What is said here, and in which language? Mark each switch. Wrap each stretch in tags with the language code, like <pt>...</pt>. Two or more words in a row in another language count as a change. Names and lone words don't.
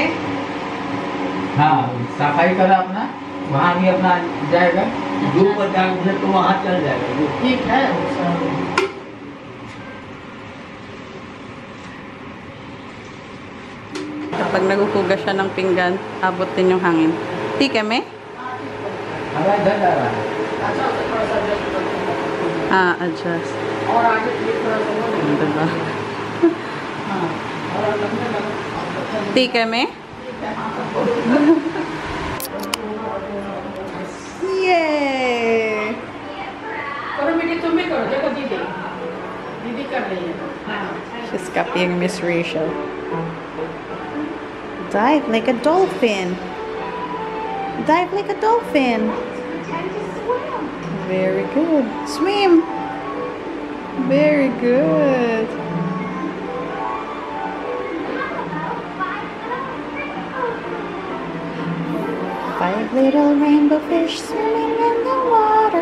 <hi>हाँ सफाई करा अपना वहाँ भी अपना जाएगा. धूप पर जाएंगे तो वहाँ चल जाएगा. ठीक है.</hi> <tl>Kapag naguhugas siya ng pinggan, abot din yung hangin. Tika,</tl> <en>me?</en> <hi>हवा इधर जा रहा है.</hi> <en>Ah, adjust.</en> <hi>और आगे ये थोड़ा सा वो नहीं.</hi> <tl>Diba? Tika,</tl> <en>me? Yay!</en> <hi>करो बेटी तुम भी करो देखो दीदी कर रही है.</hi> <en>She's copying Miss Rachel. Dive like a dolphin. Dive like a dolphin. Very good. Swim. Very good. Five little rainbow fish swimming in the water.</en>